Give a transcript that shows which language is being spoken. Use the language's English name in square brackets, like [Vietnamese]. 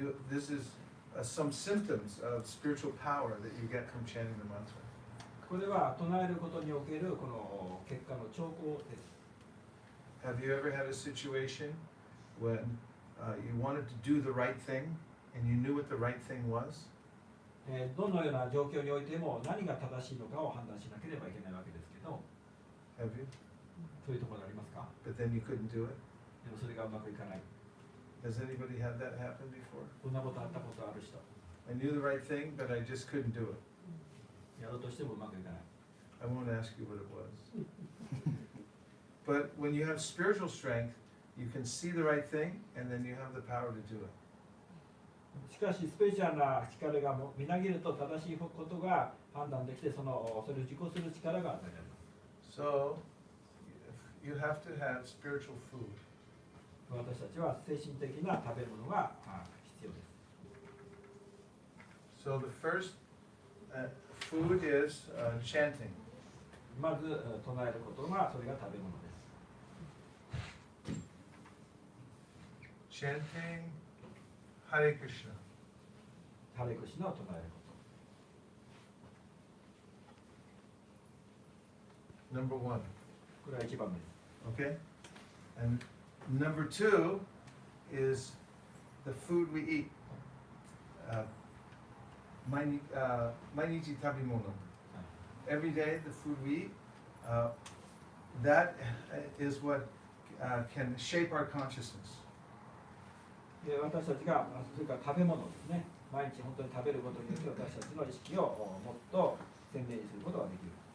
[English] This is some symptoms of spiritual power that you get from chanting the mantra. [Japanese] これは唱えることにおけるこの結果の兆候です。 [English] Have you ever had a situation when you wanted to do the right thing and you knew what the right thing was? [Japanese] どのような状況においても何が正しいのかを判断しなければいけないわけですけど、 [English] Have you? [Japanese] そういうところがありますか？ [English] But then you couldn't do it? [Japanese] でもそれがうまくいかない。 [English] Has anybody had that happen before? [Japanese] こんなことあったことある人。 [English] I knew the right thing, but I just couldn't do it. [Japanese] やろうとしてもうまくいかない。 [English] I won't ask you what it was. But when you have spiritual strength, you can see the right thing, and then you have the power to do it. [Japanese] しかしスピリチュアルな力がみなぎると正しいことが判断できてそれを実行する力が与えられます。 [English] So you have to have spiritual food. [Japanese] 私たちは精神的な食べ物が必要です。 [English] So the first food is chanting. [Japanese] まず唱えることがそれが食べ物です。 [English] Chanting Hare Krishna. [Japanese] ハレクシナを唱えるこ [English] Number one. [Japanese] と。これは一番です。 [English] Okay? And number two is the food we eat. [Japanese] 毎日食べ物. [English] Every day, the food we eat, that is what can shape our consciousness. [Japanese] で私たちがそれから食べ物ですね。毎日本当に食べることによって私たちの意識をもっと鮮明にすることができる。